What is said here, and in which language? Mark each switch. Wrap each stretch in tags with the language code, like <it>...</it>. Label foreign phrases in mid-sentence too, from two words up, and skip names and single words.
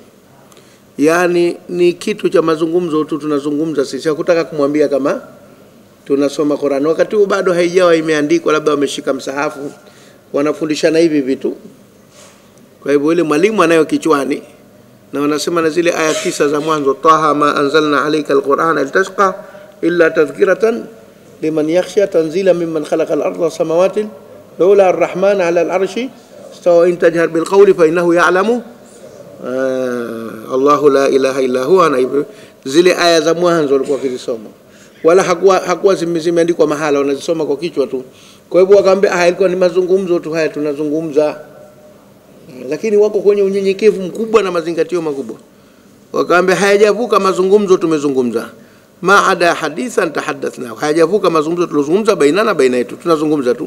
<sw>Yani ni kitu cha mazungumzo tu tunazungumza sisi, hakutaka kumwambia kama tunasoma Qur'an. Wakati huo bado haijawa imeandikwa, labda wameshika msahafu wanafundishana hivi vitu. Kwa hivyo ile mwalimu anayo kichwani, na wanasema na zile aya 9 za mwanzo,</sw> <ar>طه ما أنزلنا عليك القرآن لتشقى إلا تذكرة لمن يخشى تنزيلا ممن خلق الأرض والسماوات لولا الرحمن على العرش استوى إن تجهر بالقول فإنه يعلم الله لا إله إلا هو.</ar> <sw>Na zile aya za mwanzo walikuwa wakisoma, wala hakuwa zimeandikwa mahala, wanazisoma kwa kichwa tu. Kwa hivyo akamwambia ilikuwa ni mazungumzo tu haya tunazungumza, lakini wako kwenye unyenyekevu mkubwa na mazingatio makubwa. Wakaambia hayajavuka mazungumzo tumezungumza,</sw> <ar>ما عدا حديثا تحدثنا,</ar> <sw>hayajavuka mazungumzo tulizungumza bainana, baina yetu tunazungumza tu.</sw>